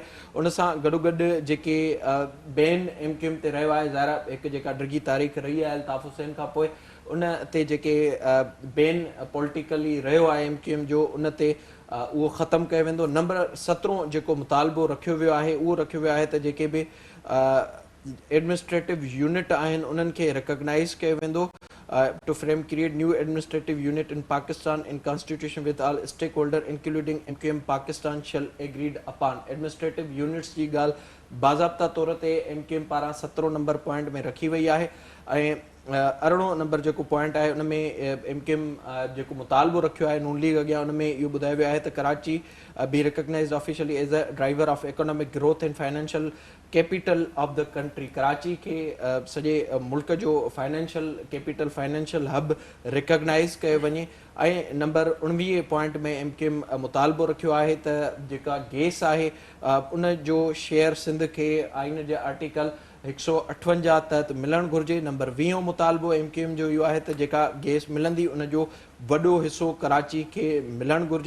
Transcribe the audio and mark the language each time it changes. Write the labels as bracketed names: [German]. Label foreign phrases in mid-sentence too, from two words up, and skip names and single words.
[Sindhi] उन सां गॾोगॾु जेके बैन MQM ते रहियो आहे, ज़ाहिर हिकु जेका डिघी तारीख़ रही आहे अल्ताफ़ हुसैन खां पोइ, उन ते जेके बैन पॉलिटिकली रहियो आहे MQM जो, उन ते उहो ख़तमु कयो वेंदो। नंबर 17 जेको मुतालबो रखियो वियो आहे उहो रखियो वियो आहे त जेके बि [English] administrative unit [Sindhi] आहिनि उन्हनि खे रिकॉग्नाइज़ कयो वेंदो। [English] To frame create new administrative unit in Pakistan in constitution with all stakeholder including MQM Pakistan shall agreed upon। Administrative units [Sindhi] जी ॻाल्हि बाज़ाब्ता तौर ते MQM पारां 17 नंबर पॉइंट में रखी वई आहे ऐं 18 नंबर जेको पॉइंट आहे उन में MQM जेको मुतालबो रखियो आहे नून लीग अॻियां, उन में इहो ॿुधायो वियो आहे त कराची [English] be recognized officially as a driver of economic growth and financial capital of the country. [Sindhi] कराची खे सॼे मुल्क जो [English] financial capital, financial hub [Sindhi] रिकॉग्नाइज़ कयो वञे। ऐं नंबर 19 पॉइंट में MQM मुतालबो रखियो आहे त जेका गैस आहे उन जो शेयर सिंध खे आइन जे आर्टिकल 158 तहत मिलणु घुरिजे। नंबर 20 मुतालबो MQM जो इहो आहे त जेका गैस मिलंदी उन जो वॾो हिसो कराची खे मिलणु घुरिजे।